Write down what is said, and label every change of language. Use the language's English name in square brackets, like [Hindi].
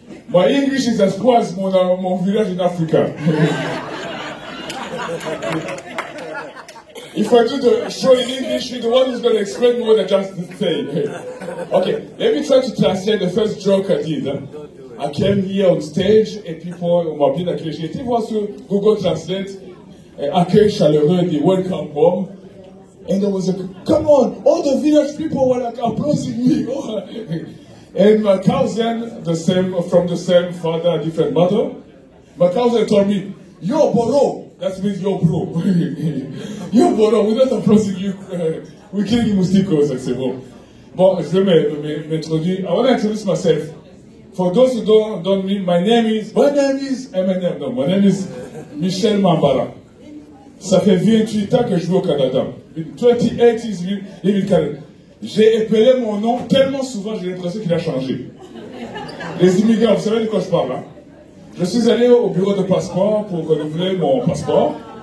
[English] My English is as poor as [French] mon village [English] in Africa. If I do the show in English, you're the one who's going to explain more than just the thing. Okay, let me try to translate the first joke I did. I came here on stage et people [French] m'ont bien accueilli. J'ai été voir sur Google Translate, accueil chaleureux, [English] the welcome home. And there was a, come on, all the village people were like applauding me. And my cousin, from the same father, different mother, my cousin told me, yo, Boro, that means yo, bro. Yo, Boro, we're not applauding you. We're killing mousticos, I said, bon. [French] Bon, je vais m'introduire. [English] I want to introduce myself. For those who don't know me, my name is Eminem. No, my name is Michel Mambara. [French] Ça fait 28 ans que je vis au Canada. [English] 28 years living in Canada. [French] J'ai épelé mon nom tellement souvent, j'ai l'impression qu'il a changé. Les immigrants, vous savez de quoi je parle, hein? Je suis allé au bureau de passeport pour renouveler mon passeport.